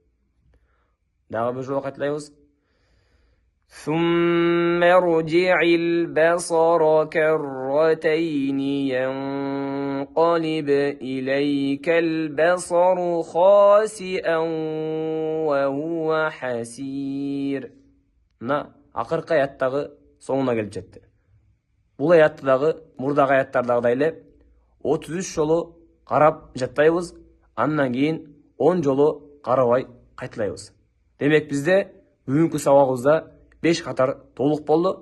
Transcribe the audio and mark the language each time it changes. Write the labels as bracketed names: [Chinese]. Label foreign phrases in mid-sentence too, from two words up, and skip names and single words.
[Arabic] ثم ارجع البصر كرتين ينقلب إليك البصر خاسئا وهو حسير. [Kyrgyz] Акыркы аяттагы соңуна келип жетти. Бул аяттагы мурдагы аяттардагыдай эле 33 жолу карап жаттайбыз, андан кийин 10 жолу карабай кайталайбыз. Демек, бизде бүгүнкү сабагыбызда 5 катар толук болду.